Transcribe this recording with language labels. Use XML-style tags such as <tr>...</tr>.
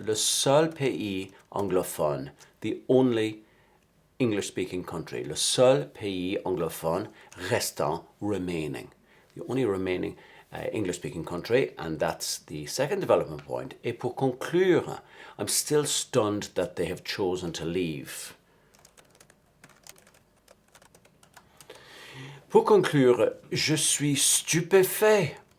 <fr>Le seul pays anglophone.</fr> <en>The only English-speaking country.</en> <fr>Le seul pays anglophone restant,</fr> <en>remaining. The only remaining English-speaking country. And that's the second development point.</en> <fr>Et pour conclure,</fr> <en>I'm still stunned that they have chosen to leave.</en> <fr>Pour conclure, je suis stupéfait.</fr>